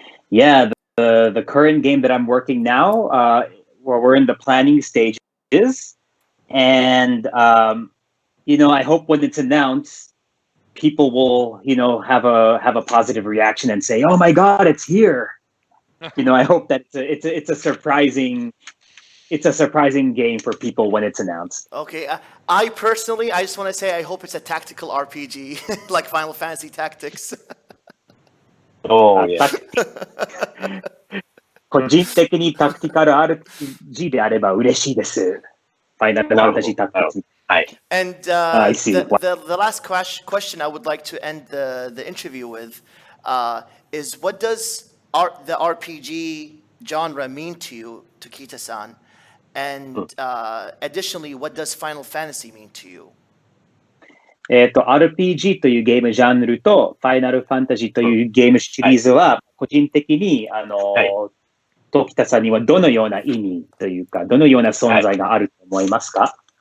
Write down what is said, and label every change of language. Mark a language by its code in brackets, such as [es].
[en] Yeah, the current game that I'm working now, where we're in the planning stages, and I hope when it's announced, people will, have a positive reaction and say, "Oh my God, it's here!" I hope that it's a surprising game for people when it's announced. Okay, I personally, I just want to say I hope it's a tactical RPG like Final Fantasy Tactics. Oh, yeah. [ja] 個人的にタクティカル RPG であれば嬉しいです。ファイナルファンタジータクティクス。はい。 [en] And I see. The last question I would like to end the interview with is what does the RPG genre mean to you, Tokita-san? And additionally, what does Final Fantasy mean to you? [ja] RPG というゲームジャンルとファイナルファンタジーというゲームシリーズは個人的に時田さんにはどのような意味というかどのような存在があると思いますか？